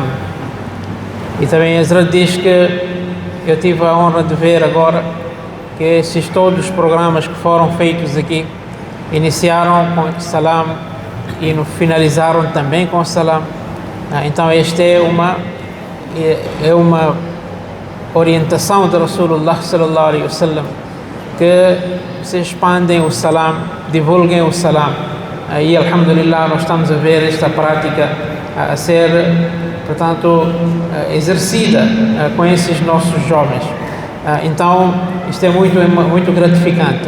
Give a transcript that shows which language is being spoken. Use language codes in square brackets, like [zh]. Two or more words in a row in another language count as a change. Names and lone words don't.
[pt] E também Hazrat diz que eu tive a honra de ver agora que esses todos os programas que foram feitos aqui iniciaram com salam e finalizaram também com salam. Então esta é uma orientação de [ar] رسول الله صلى الله عليه وسلم, [pt] que se expandem o salam, divulguem o salam. E alhamdulillah nós estamos a ver esta prática a ser, portanto, exercida com esses nossos jovens. Então isto é muito gratificante.